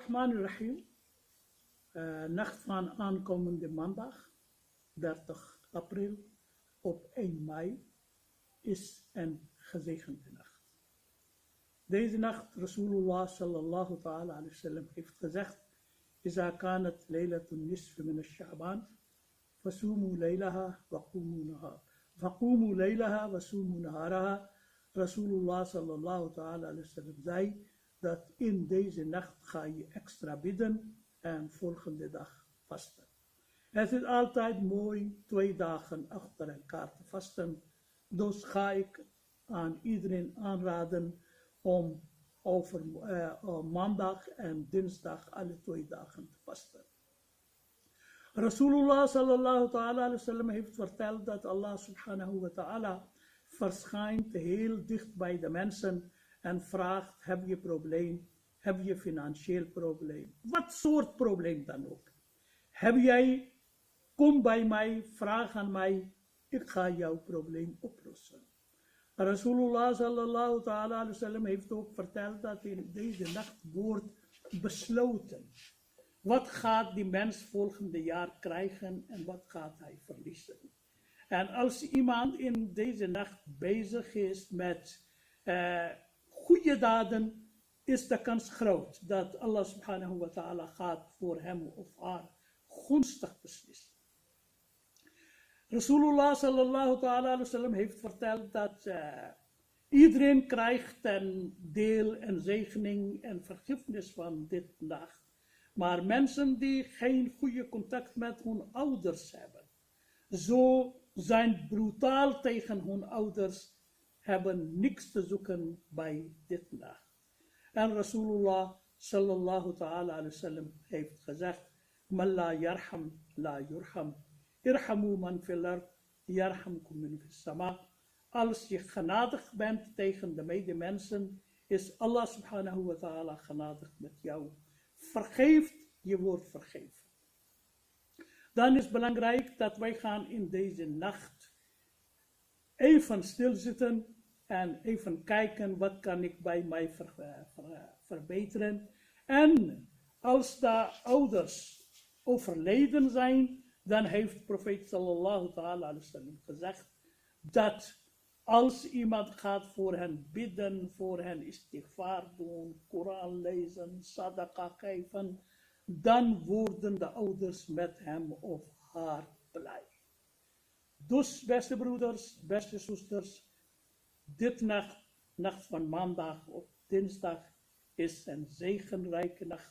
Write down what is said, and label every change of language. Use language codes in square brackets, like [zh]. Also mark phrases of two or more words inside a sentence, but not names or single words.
[ar] بسم الله الرحمن الرحيم. [nl] Nacht van aankomende maandag, 30 april op 1 mei, is een gezegende nacht. Deze nacht, [ar] رسول الله صلى الله تعالى عليه وسلم [nl] heeft gezegd: [ar] إذا كانت ليلة النصف من شعبان فصوموا ليلها وقوموا ليلها وصوموا نهارها. رسول الله صلى الله تعالى عليه وسلم [nl] zei dat in deze nacht ga je extra bidden en volgende dag vasten. Het is altijd mooi 2 dagen achter elkaar te vasten. Dus ga ik aan iedereen aanraden om over maandag en dinsdag alle 2 dagen te vasten. [ar] رسول الله صلى الله تعالى عليه وسلم [nl] heeft verteld dat [ar] الله سبحانه وتعالى [nl] verschijnt heel dicht bij de mensen en vraagt: heb je probleem? Heb je financieel probleem? Wat soort probleem dan ook. Heb jij, kom bij mij, vraag aan mij, ik ga jouw probleem oplossen. [ar] رسول الله صلى الله تعالى عليه وسلم [nl] heeft ook verteld dat in deze nacht wordt besloten. Wat gaat die mens volgende jaar krijgen en wat gaat hij verliezen? En als iemand in deze nacht bezig is met goede daden, is de kans groot dat [ar] الله سبحانه وتعالى [nl] gaat voor hem of haar gunstig beslissen. [ar] رسول الله صلى الله تعالى عليه وسلم [nl] heeft verteld dat iedereen krijgt een deel en zegening en vergiffenis van dit nacht. Maar mensen die geen goede contact met hun ouders hebben, zo zijn brutaal tegen hun ouders, hebben niks te zoeken bij dit nacht. En [ar] رسول الله صلى الله تعالى عليه وسلم [nl] heeft gezegd: [ar] من لا يرحم لا يرحم. ارحموا من في الأرض يرحمكم من في السماء. [nl] Als je genadig bent tegen de medemensen, is [ar] الله سبحانه وتعالى [nl] genadig met jou. Vergeeft, je wordt vergeven. Dan is het belangrijk dat wij gaan in deze nacht even stilzitten en even kijken wat kan ik bij mij verbeteren. En als de ouders overleden zijn, dan heeft profeet [ar] صلى الله تعالى عليه وسلم [nl] gezegd dat als iemand gaat voor hen bidden, voor hen istighfar doen, Koran lezen, sadaqa geven, dan worden de ouders met hem of haar blij. Dus beste broeders, beste zusters, dit nacht van maandag op dinsdag is een zegenrijke nacht.